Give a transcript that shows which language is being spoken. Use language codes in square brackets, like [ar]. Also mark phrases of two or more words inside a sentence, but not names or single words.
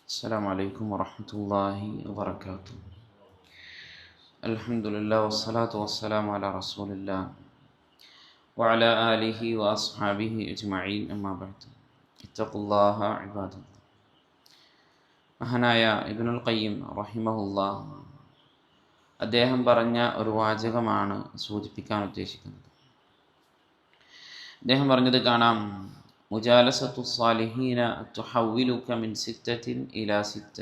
[ar] السلام عليكم ورحمة الله وبركاته. الحمد لله والصلاة والسلام على رسول الله وعلى آله وأصحابه أجمعين أما بعد اتقوا الله عباد الله. [ml] മഹാനായ ഇബ്നുൽ ഖയ്യിം റഹിമഹുല്ലാഹ് അദ്ദേഹം പറഞ്ഞ ഒരു വാചകമാണ് സൂചിപ്പിക്കാൻ ഉദ്ദേശിക്കുന്നത്. അദ്ദേഹം പറഞ്ഞത് കാണാം: [ar] مجالسة الصالحين تحولك من ستة إلى ستة.